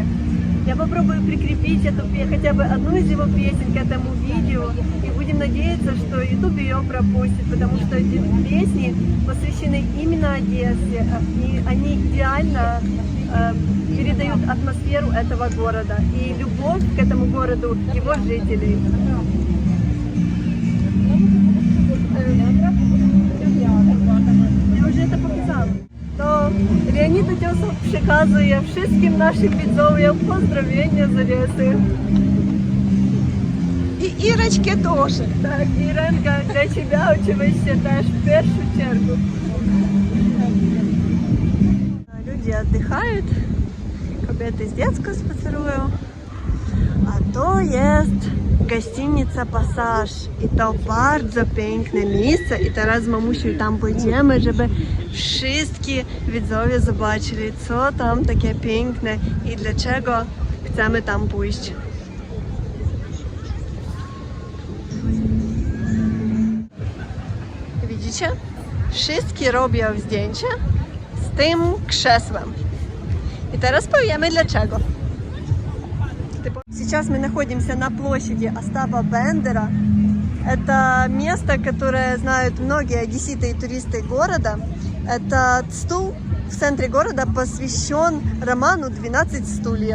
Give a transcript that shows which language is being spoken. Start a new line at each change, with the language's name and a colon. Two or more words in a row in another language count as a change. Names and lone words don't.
Russian: Я попробую прикрепить хотя бы одну из его песен к этому видео, и будем надеяться, что YouTube ее пропустит, потому что песни посвящены именно Одессе, и они идеально передают атмосферу этого города и любовь к этому городу его жителей.
Ukrainian: Я вже це показала.
Polish: То Леонід Утесов przekazuje wszystkim naszym widzom pozdrowienia z Одеси.
Ukrainian: І Ірочки теж. Так, Іренка, для тебе, очевидно, теж в першу чергу.
Russian: Люди отдыхают,
Polish: kobiety z dziecko spacerują, a to jest гостиница Пасаж. I to bardzo piękne miejsce. I teraz z mamusią tam pójdziemy, żeby wszyscy widzowie zobaczyli, co tam takie piękne i dlaczego chcemy tam pójść. Widzicie? Wszyscy robią zdjęcia z tym krzesłem. И teraz powiemy dlaczego.
Russian: Сейчас мы находимся на площади Остапа Бендера. Это место, которое знают многие одесситы и туристы города. Этот стул в центре города посвящен роману «12 стульев».